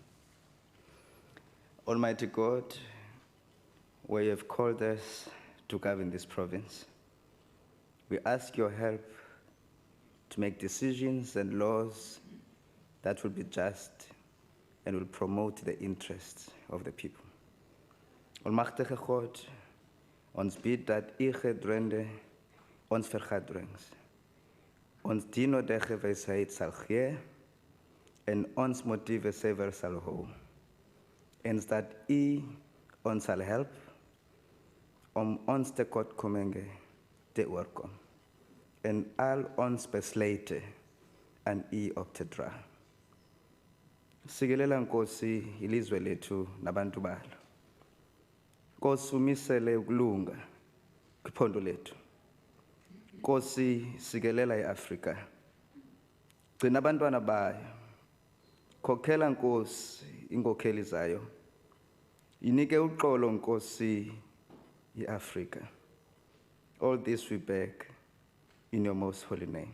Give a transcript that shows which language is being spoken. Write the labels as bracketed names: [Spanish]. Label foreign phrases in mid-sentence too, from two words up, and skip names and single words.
[English] Almighty God, where you have called us to govern this province, we ask your help to make decisions and laws that will be just and will promote the interests of the people. [Afrikaans] Almachtige God, ons bid dat u gedrende ons vergaderings, ons die nodige wysheid sal gee en ons motiewe sever sal hou. En dat u ons sal help om ons tekortkominge te oorkom en al ons besluite aan u op te dra. [Xhosa] Sikelela Nkosi ilizwe lethu nabantu balo. Nkosi umisele ukulunga kwiphondo lethu. Nkosi sikelela iAfrika. Gcina abantwana bayo. Khokhela Nkosi inkokheli zayo. Inike uxolo Nkosi iAfrika. [English] All this we beg in your most holy name.